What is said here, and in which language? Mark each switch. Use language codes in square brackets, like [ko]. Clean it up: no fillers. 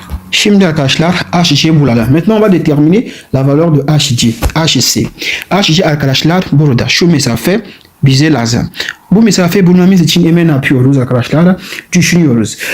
[tr] Şimdi arkadaşlar HG bulalım. [fr] Maintenant on va déterminer la valeur de HG. [tr] HC. HG arkadaşlar burada. Şu mesafe bize lazım. Bu mesafe bulmamız için hemen ne yapıyoruz arkadaşlar? Düşünüyoruz.